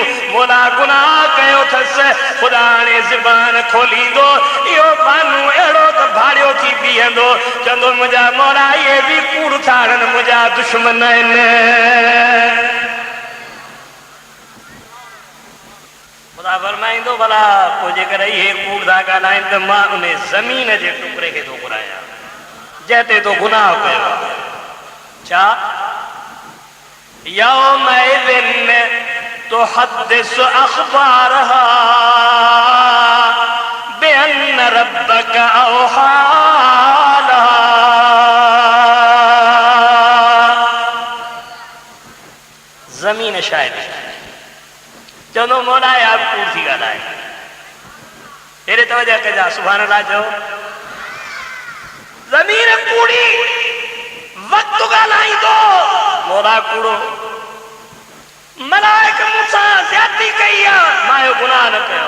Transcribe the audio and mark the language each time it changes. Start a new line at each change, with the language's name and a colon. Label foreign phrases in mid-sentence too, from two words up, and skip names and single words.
Sindhi: मोला गुनाह कयो अथसि, ख़ुदा हाणे ज़ुबान खोलींदो, इहो बानू अहिड़ो त भाड़ियो थी बीहंदो, चवंदो मुंहिंजा मोला इहे बि कूड़ थाड़नि, मुंहिंजा दुश्मन आहिनि। ख़ुदा फरमाईंदो भला पोइ जेकर इहे कूड़ था ॻाल्हाइनि त मां उन ज़मीन जे टुकड़े खे थो घुरायां जंहिं ते तो गुनाह कयो आहे। छा?
Arabic: يومئذ تحدث أخبارها بأن ربك أوحى لها. ज़मीन शायदि चवंदो मोला यार कूड़ थी ॻाल्हाए, हेॾे तवजह कजा, सुभाणे अल्लाह चओ। ज़मीन कूड़ी, वक़्तु ॻाल्हाईंदो, मोला कूड़ो, मलाइक मूंसां ज़्यादती कई आहे, मां इहो गुनाह न कयो।